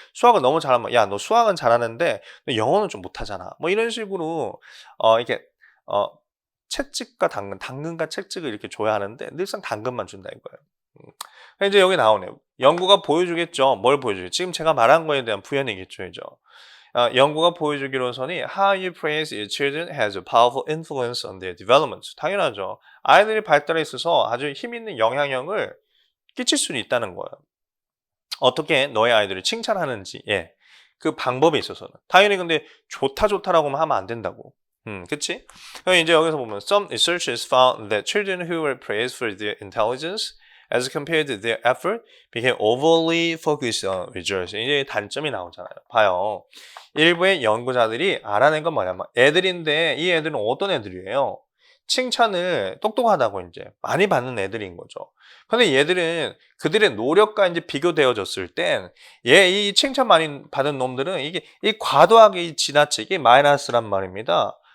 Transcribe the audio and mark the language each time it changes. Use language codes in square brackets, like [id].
[ko] 수학을 너무 잘하면 야, 너 수학은 잘하는데 너 영어는 좀 못하잖아. 뭐 이런 식으로 이렇게 채찍과 당근과 채찍을 이렇게 줘야 하는데 늘상 당근만 준다 이거예요. 이제 여기 나오네요. 연구가 보여주겠죠. 뭘 보여주겠죠? 지금 제가 말한 거에 대한 부연이겠죠, 이죠. 연구가 보여주기로서는 [en] how you praise your children has a powerful influence on their development. [ko] 당연하죠. 아이들이 발달에 있어서 아주 힘있는 영향력을 끼칠 수는 있다는 거예요. 어떻게 너의 아이들을 칭찬하는지, 그 방법에 있어서는. 당연히 근데 좋다라고만 하면 안 된다고. 그치? 그럼 이제 여기서 보면 [en] some researchers found that children who were praised for their intelligence as compared to their effort became overly focused on results. [ko] 이제 단점이 나오잖아요. 봐요. 일부의 연구자들이 알아낸 건 뭐냐면 애들인데 이 애들은 어떤 애들이에요? 칭찬을 똑똑하다고 이제 많이 받는 애들인 거죠. 근데 얘들은 그들의 노력과 이제 비교되어졌을 땐 이 칭찬 많이 받은 놈들은 이 과도하게 지나치게 마이너스란 말입니다.